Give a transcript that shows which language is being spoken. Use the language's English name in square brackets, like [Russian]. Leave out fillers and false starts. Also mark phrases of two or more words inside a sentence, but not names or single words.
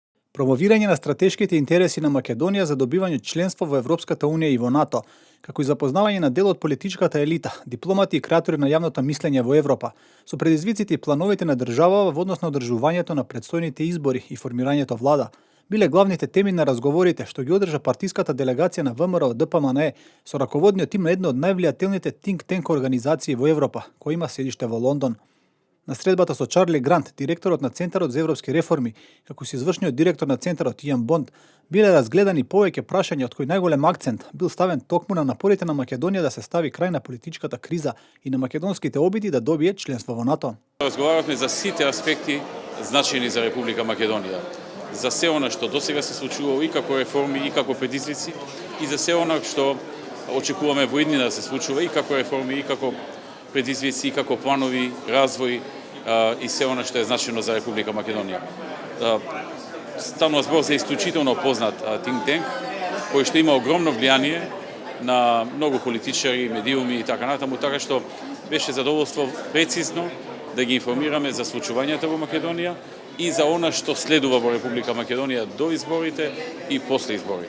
[Macedonian] Промовирање на стратешките интереси на Македонија за добивање членство во Европската унија и во НАТО, како и запознавање на дел од политичката елита, дипломати и креатори на јавното мислење во Европа, со предизвиците и плановите на државава во однос на одржувањето на предстојните избори и формирањето влада, биле главните теми на разговорите што ги одржа партиската делегација на ВМРО ДПМНЕ со раководниот тим на една од највлијателните [English] think tank [Macedonian] организации во Европа, која има седиште во Лондон. На средбата со Чарли Грант, директорот на Центарот за европски реформи, како и извршниот директор на Центарот Иан Бонд, биле разгледани повеќе прашања од кои најголем акцент бил ставен токму на напорите на Македонија да се стави крај на политичката криза и на македонските обиди да добие членство во НАТО. Разговаравме за сите аспекти значајни за Република Македонија. За се она што досега се случувало и како реформи, и како предизвици, и за се она што очекуваме во иднина да се случува и како реформи, и како предизвици, и како планови, развој и се она што е значено за Република Македонија. Станува збор за исклучително познат [English] think tank, [Macedonian] кој што има огромно влијание на многу политичари, медиуми и така натаму, така што беше задоволство прецизно да ги информираме за случувањата во Македонија и за она што следува во Република Македонија до изборите и после изборите.